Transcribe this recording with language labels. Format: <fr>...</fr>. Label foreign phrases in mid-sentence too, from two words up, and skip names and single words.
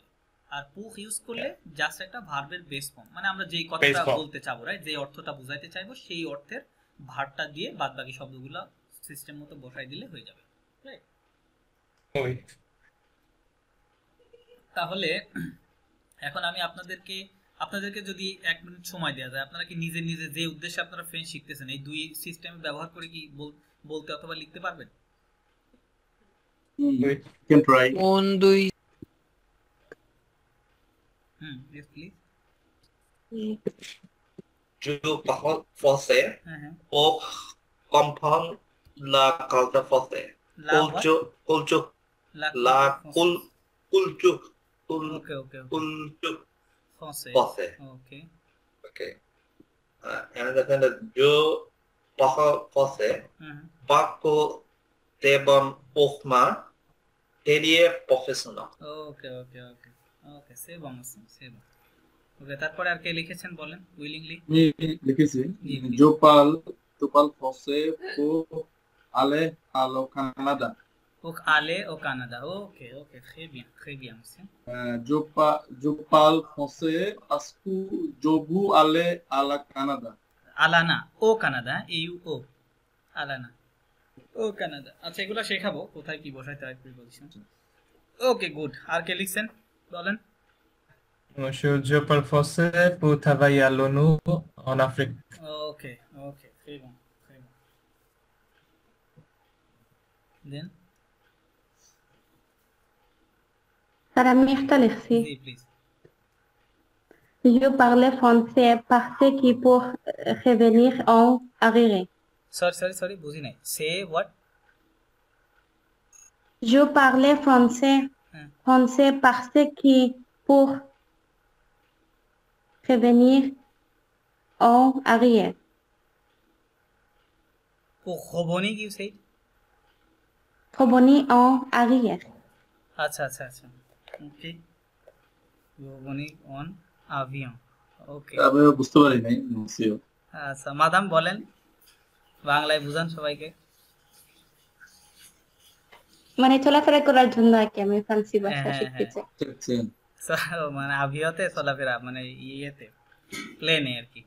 <bn>আর পুখ ইউজ করলে জাস্ট একটা ভার্বের</bn> <en>base form,</en> <bn>মানে আমরা যেই কথাটা বলতে চাবো, রাইট, যে অর্থটা বোঝাইতে চাইবো সেই অর্থের ভার্বটা দিয়ে বাদবাকি শব্দগুলো সিস্টেম মতো বসাই দিলে হয়ে যাবে, রাইট? তাহলে এখন আমি আপনাদেরকে যদি 1 মিনিট সময় দেওয়া যায়, আপনারা কি নিজে যে উদ্দেশ্যে আপনারা ফ্রেঞ্চ শিখতেছেন এই দুই সিস্টেম ব্যবহার করে কি বলতে অথবা লিখতে পারবেন?</bn> <en>can try.</en> <bn>কোন দুই?</bn> <en>yes please.</en> <fr>Je parle français pour comprendre la culture française. Culture. Culture français.</fr> <en>Okay. And then</en> <fr>je parle français parce que c'est bon pour ma carrière professionnelle. Okay, c'est bon.</fr> <bn>ওকে, তারপরে আর কে লিখেছেন বলেন উইলিংলি?</bn> <fr>লিখেছি je parle français pour aller au Canada. Au aller au Canada. Ok, ok, très bien aussi. Je parle français parce que je veux aller à la Canada. Alana, au Canada, AUO. Alana.</fr> <bn>ও কানাডা। আচ্ছা এগুলো শেখাবো কোথায় কি বসাইতে হয় প্রিপোজিশন। ওকে গুড। আর কে লিখছেন বলেন? Monsieur, je parle français pour travailler à l'ONU en Afrique.</bn> <en>okay okay</en> <fr>très bon très bon.</fr> <en>Then</en> <bn>আমি একটা লিখছি। জি প্লিজ।</bn> <fr>Je parle français parce que pour revenir en arrière.</fr> <en>Sorry</en> <bn>বুঝি নাই।</bn> <en>Say what?</en> <fr>Je parle français parce que pour revenir en arrière. Pour revenir</fr> <en>you say?</en> <fr>Revenir en arrière.</fr> <bn>আচ্ছা ওকে।</bn> <fr>revenir on avion.</fr> <bn>ওকে আমি বুঝতে পারি নাই monsieur। আচ্ছা মাদাম বলেন, বাংলায় বুঝান সবাইকে। মানে চলাফেরা করার জন্য আর কি আমি ফ্রান্সি ভাষা শিখতে চাই। মানে আভিয়াতে চলাফেরা মানে ইয়েতে প্লেনে আর কি।</bn>